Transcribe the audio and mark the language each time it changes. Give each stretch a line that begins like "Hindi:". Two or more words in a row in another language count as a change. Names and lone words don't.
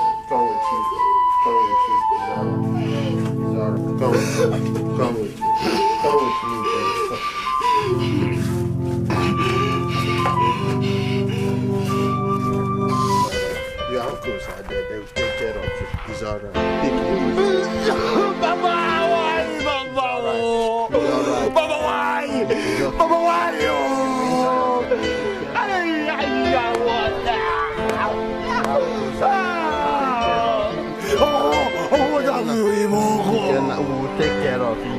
English: It's alright. Come with me. Come with me. The uncles are there. They will take care of you. It's alright. Take it easy. Papa, why? Papa, Papa, why? Papa, why? We will take care of you.